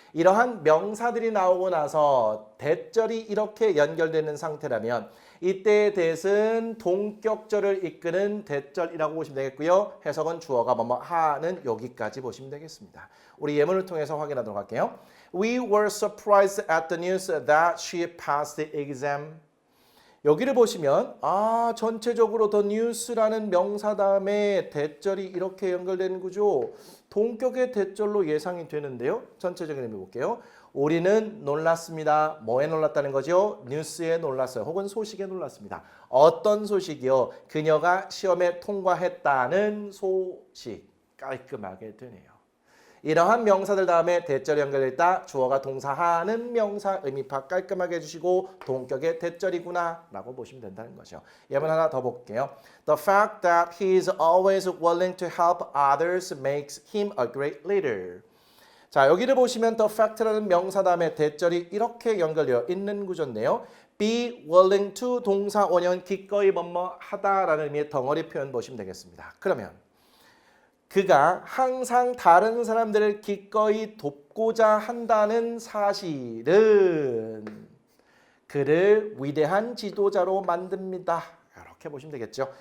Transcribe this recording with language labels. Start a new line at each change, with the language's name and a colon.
Korean: 이러한 명사들이 나오고 나서 대절이 이렇게 연결되는 상태라면 이때의 대은 동격절을 이끄는 대절이라고 보시면 되겠고요. 해석은 주어가 뭐뭐 하는 여기까지 보시면 되겠습니다. 우리 예문을 통해서 확인하도록 할게요.
English: We were surprised at the news that she passed the exam.
Korean: 여기를 보시면 전체적으로 the news라는 명사 다음에 대절이 이렇게 연결되는 구조. 동격의 대절로 예상이 되는데요. 전체적인 의미 볼게요. 우리는 놀랐습니다. 뭐에 놀랐다는 거죠? 뉴스에 놀랐어요. 혹은 소식에 놀랐습니다. 어떤 소식이요? 그녀가 시험에 통과했다는 소식. 깔끔하게 되네요. 이러한 명사들 다음에 대절이 연결됐다. 주어가 동사하는 명사 의미 파악 깔끔하게 해주시고 동격의 대절이구나 라고 보시면 된다는 거죠. 예문 하나 더 볼게요.
English: The fact that he is always willing to help others makes him a great leader.
Korean: 자, 여기를 보시면 the fact라는 명사 다음에 대절이 이렇게 연결되어 있는 구조인데요.
English: be willing to
Korean: 동사 원형 기꺼이 뭐뭐 하다라는 의미의 덩어리 표현 보시면 되겠습니다. 그러면 그가 항상 다른 사람들을 기꺼이 돕고자 한다는 사실은 그를 위대한 지도자로 만듭니다. 이렇게 보시면 되겠죠.